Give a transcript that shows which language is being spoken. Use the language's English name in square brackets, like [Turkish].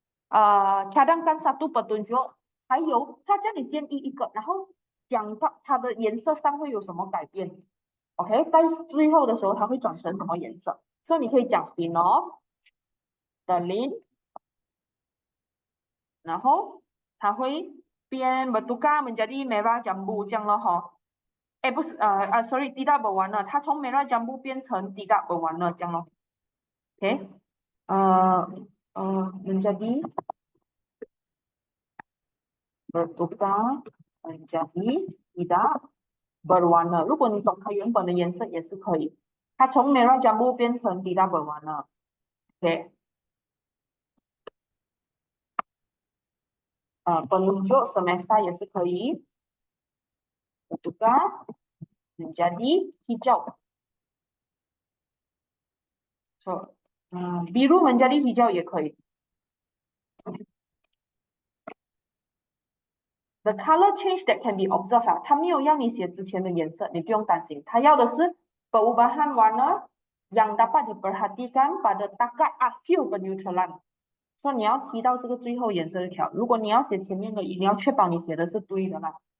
[Malay] cadangkan satu petunjuk， [Chinese] 还有他叫你建议一个，然后讲到它的颜色上会有什么改变，OK？在最后的时候它会转成什么颜色？所以你可以讲 phenolphthalein，然后它会变 [Malay] bertukar menjadi merah jambu [Chinese] 这样了哈。不是sorry [Malay] tidak berwarna， [Chinese] 它从 [Malay] merah jambu [Chinese] 变成 tidak berwarna 这样咯。 [Malay] OK，menjadi bertukar menjadi tidak berwarna。 [Chinese] 如果你懂它原本的颜色也是可以，它从 [Malay] merah jambu [Chinese] 变成 [Malay] tidak berwarna。 OK，penunjuk semesta [Chinese] 也是可以， [Malay] bertukar menjadi hijau。 biru menjadi hijau [Chinese] 也可以。 [English] The color change that can be observed [Chinese] 啊，它没有要你写之前的颜色，你不用担心，它要的是 [Malay] perubahan warna yang dapat diperhatikan pada takat akhir penyusulan。 [Chinese] 说你要提到这个最后颜色就调，如果你要写前面的，你要确保你写的是对的啦。